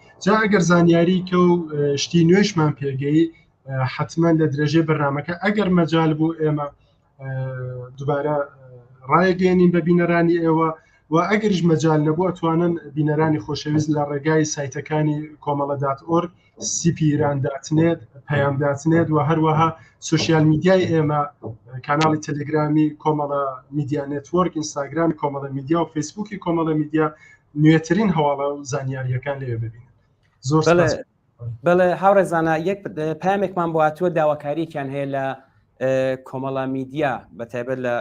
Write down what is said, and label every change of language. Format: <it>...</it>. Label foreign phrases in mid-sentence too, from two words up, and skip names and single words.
<ckb>جا ئەگەر زانیاری کە و شتی نوێشمان پێگەی حتمما لە درێژەی بەرنامەکە ئەگەر مەجال بوو ئێمە دووبارە ڕایگەێنین بە بینەرانی ئێوە و ئەگەریش مەجال نەبوو ئەتوانن بینەرانی خۆشەویست لە ڕێگای سایتەکانی کۆمەڵە.org cp-iran.net پەیام.net و هەروەها</ckb> <en>social media</en> <ckb>ئێمە کاناڵی تەلگرامی کۆمەڵە میدیا نێتوەرک، ئینستاگرامی کۆمەڵە میدیا و فیسبووکی کۆمەڵە میدیا نوێترین هەواڵە و زانیاریەکان لێ ببینن. زۆر بەڵێ هاوڕێزانە یەک پامێکمان بۆ هاتووە داواکارییان هەیە لە کۆمەڵە میدیا بەتایبەت لە</ckb>